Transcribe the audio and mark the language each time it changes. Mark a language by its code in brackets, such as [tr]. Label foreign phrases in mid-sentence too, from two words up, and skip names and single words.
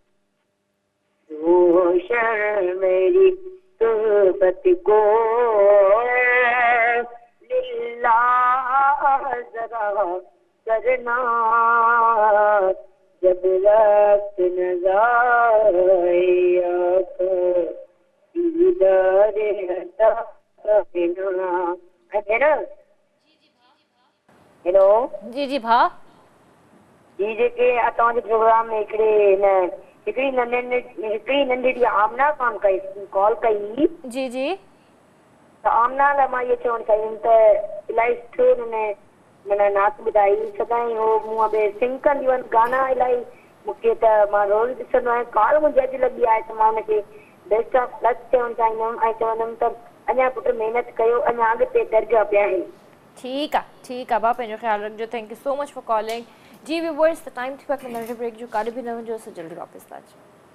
[ur] روشن میری تربت کو للہ ذرا کرنا، جب وقت نظاریہ کو دیدار عطا کرنا. [sd] हेलो जी जी भा। जी, जेके तव्हांजे प्रोग्राम में हिकिड़ी नंढड़ी आमना कॉल कई। जी जी। त आमना लाइ मां इहो चवणु चाहींदमि त इलाही सुठो हुन माना नात ॿुधाई। सदाईं हो मूं बि सिंग कंदियूं आहिनि गाना इलाही मूंखे, त मां रोज़ ॾिसंदो आहियां। कॉल मुंहिंजी अॼु लॻी आहे त मां हुनखे बेस्ट ऑफ लक चवणु चाहींदमि ऐं चवंदमि त अञा पुटु महिनत कयो, अञा अॻिते दर्जा पिया आहिनि। [ur] ٹھیک ہے [sd] भा, पंहिंजो ख्याल रखिजो। [en] Thank you so much for calling. [sd] जी व्यूअर्स, [en] the time [sd] थी वक्त नंढे ब्रेक जो काॾे बि न वञिजो, असां जल्दी वापसि था अचूं।